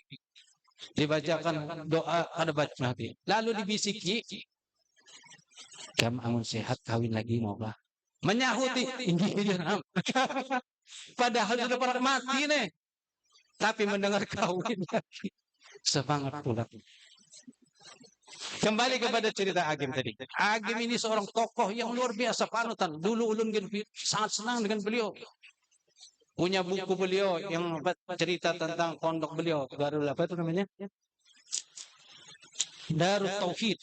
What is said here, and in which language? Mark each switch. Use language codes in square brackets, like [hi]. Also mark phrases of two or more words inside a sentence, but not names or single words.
[bjn] Dibacakan doa kada baca mati. Lalu dibisiki, kamu amun sehat kawin lagi mau bah. Menyahuti, ini padahal sudah parak mati nih. [id] Tapi mendengar kawin lagi. Semangat pula. Kembali kepada cerita Agim tadi. Agim ini seorang tokoh yang luar biasa panutan. [bjn] Dulu ulun sangat senang dengan beliau. Punya buku beliau yang cerita tentang pondok beliau. [id] Baru apa itu namanya? Darut Tauhid.